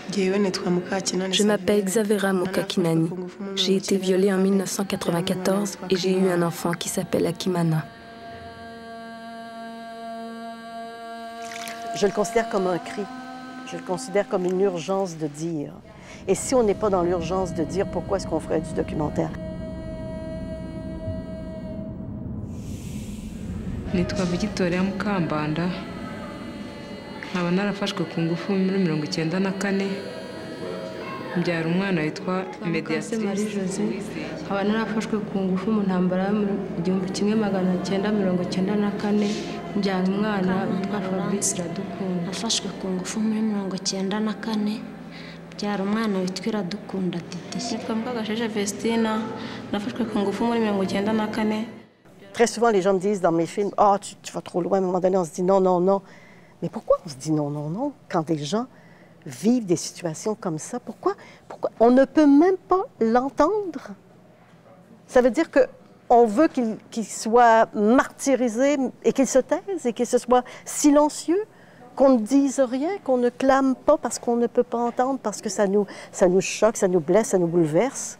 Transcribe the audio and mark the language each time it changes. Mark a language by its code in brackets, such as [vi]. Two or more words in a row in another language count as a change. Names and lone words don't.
[fr] Je m'appelle Xavera Mokakinani. J'ai été violée en 1994 et j'ai eu un enfant qui s'appelle Akimana. Je le considère comme un cri. Je le considère comme une urgence de dire. Et si on n'est pas dans l'urgence de dire, pourquoi est-ce qu'on ferait du documentaire? [rw] Nitwa Victoria Mukambanda. Nkaba narafashwe ku ngufu muri 1994 mbyara umwana witwa Mediatrice. Nkaba narafashwe ku ngufu mu ntambara mu 1994 mbyara umwana witwa Fabrice Iradukunda. Nafashwe ku ngufu muri 1994 mbyara umwana witwa Iradukunda Titi. Nitwa Mukagasheshe Vestina. Nafashwe ku ngufu muri 1994. [fr] Très souvent, les gens me disent dans mes films, « Ah, tu vas trop loin. » À un moment donné, on se dit « Non, non, non. » Mais pourquoi on se dit « Non, non, non » quand des gens vivent des situations comme ça? Pourquoi on ne peut même pas l'entendre? Ça veut dire qu'on veut qu'il soit martyrisé et qu'il se taise et qu'il se soit silencieux, qu'on ne dise rien, qu'on ne clame pas parce qu'on ne peut pas entendre, parce que ça nous choque, ça nous blesse, ça nous bouleverse.